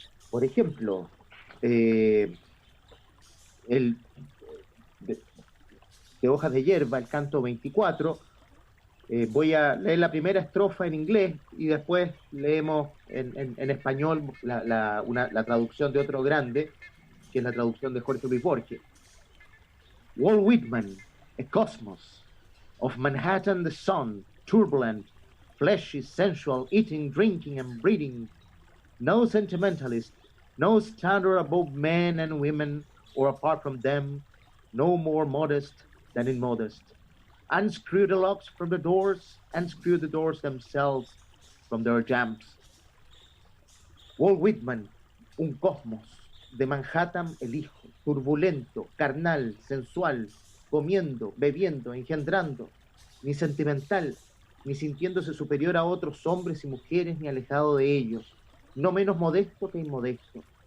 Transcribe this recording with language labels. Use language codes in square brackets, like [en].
[es] Por ejemplo, de Hojas de Hierba, el canto 24, voy a leer la primera estrofa en inglés y después leemos en español la traducción de otro grande, que es la traducción de Jorge Luis Borges. [en] Walt Whitman, a cosmos of Manhattan, the sun, turbulent, fleshy, sensual, eating, drinking, and breeding. No sentimentalist, no standard above men and women or apart from them, no more modest than immodest. Unscrew the locks from the doors, unscrew the doors themselves from their jambs. [es] Walt Whitman, un cosmos, de Manhattan el hijo, turbulento, carnal, sensual, comiendo, bebiendo, engendrando, ni sentimental, ni sintiéndose superior a otros hombres y mujeres, ni alejado de ellos, no menos modesto que inmodesto.